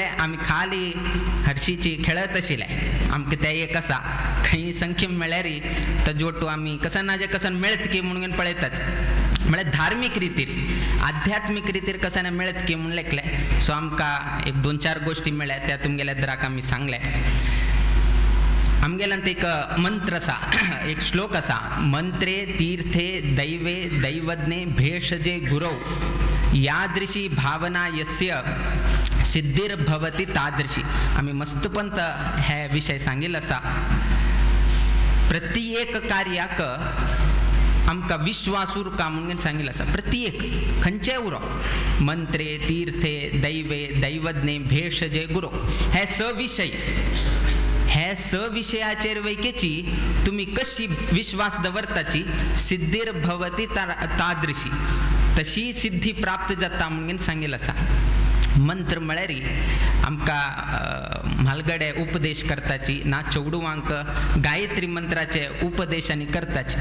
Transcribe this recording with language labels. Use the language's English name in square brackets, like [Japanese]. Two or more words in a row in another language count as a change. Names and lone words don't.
[Konkani] आमी खाली हरशीची खेळत आशिल्ले. आमकां ते एक आसा खंय संख्या मेळ्ळ्यार ताजे आमी कसन ना कसन मेळत की म्हणून घेन पळयताच म्हळ्यार धार्मीक रितीर आध्यात्मिक रितीर कसाने मेळत की म्हणून लेखले. सो आमकां एक 2-4 गोष्टी मेळ्ळ्या त्या तुमगेल्या दराक आमी सांगले. आमगेल्यान एक मंत्र आसा एक श्लोक आसा [Sanskrit] मंत्रे तीर्थे दैवे दैवज्ञे भेषजे गुरौ यादृशी भावना यस्य सिद्धिर्भवती तादृशी. [Konkani] आमी मस्तपंत हे विषय सांगिल्लो आसा. प्रत्येक कार्याक आमकां विश्वास उरका म्हणून सांगिल्लो आसा. प्रत्येक खंयचेय उरो [Sanskrit] मंत्रे तीर्थे दैवे दैवज्ञे भेषजे गुरु [Konkani] हे 6 विशय हे 6 विशयाचेर वैकेची तुम्ही कशी विश्वास दवरताची [Sanskrit] सिद्धिर्भवती तादृशी [Konkani] तशी सिद्धी प्राप्त जाता म्हणून सांगिल्लो आसा. मंत्र म्हळ्यार आमकां म्हालगडे उपदेश करताची ना चौडुवांक गायत्री मंत्राचे उपदेश आनी करताचे.